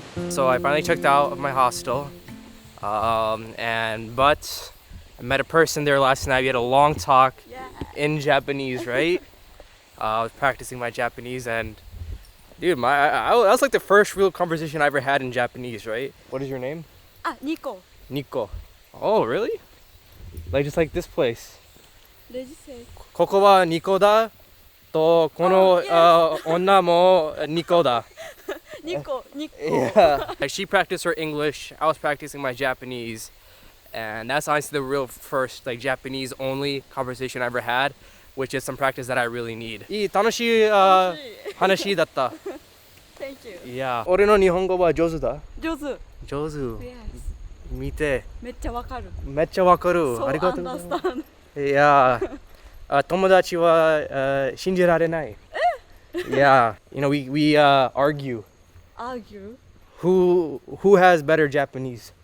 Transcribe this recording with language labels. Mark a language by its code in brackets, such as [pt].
[en] So I finally checked out of my hostel, but I met a person there last night. We had a long talk in Japanese, right? I was practicing my Japanese, and dude, that was like the first real conversation I ever had in Japanese, right? What is your name? Nikko. Nikko. Oh, really? Like just like this place. レジ生 [ja] ここはニコだとこの女もニコだ。 [en] Nikko. Yeah. Like she practiced her English, I was practicing my Japanese, and that's honestly the real first like Japanese only conversation I ever had, which is some practice that I really need. [ja] いい楽しい話だった。 [en] Thank you. [ja] Yeah. 俺の日本語は上手だ。上手。上手。 [en] Yes. [ja] 見て。めっちゃわかる。めっちゃわかる。 [en] So [ja] ありがとうございます。 [en] understand. [ja] いや、友達は信じられない。 [en] Yeah, you know we argue. Argue? Who has better Japanese?